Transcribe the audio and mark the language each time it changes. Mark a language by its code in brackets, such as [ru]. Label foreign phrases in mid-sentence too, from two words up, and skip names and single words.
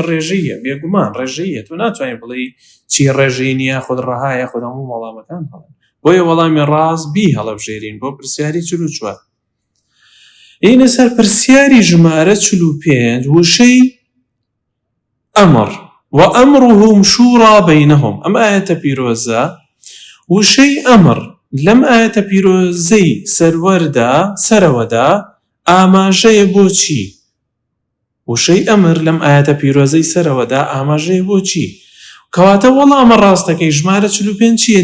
[ckb] ڕێژەیە. بێگومان ڕێژەیە. تۆ ناتوانین بڵێ چی ڕێژەی نییە، خۆت ڕەهایە، خۆت هەموو وەڵامەکان هەڵن. بۆیە وەڵامی ڕاست بی هەڵەبژێرین بۆ پرسیاری 44. اینە سەر پرسیاری ژمارە 45 وشەی ئەمر [ar] وأمرهم شورى بينهم. [ckb] ئەم ئاەتە پیرۆزە وشەی ئەمر لەم ئاەتە پیرۆزەی سەرەوەدا ئاماژەیە بۆ چی؟ وشەی ئەمر لەم ئاەتە پیرۆزەی سەرەوەدا ئاماژەیە بۆ چی؟ کەواتە وەڵامە ڕاستەکەی ژمارە 45 چییە؟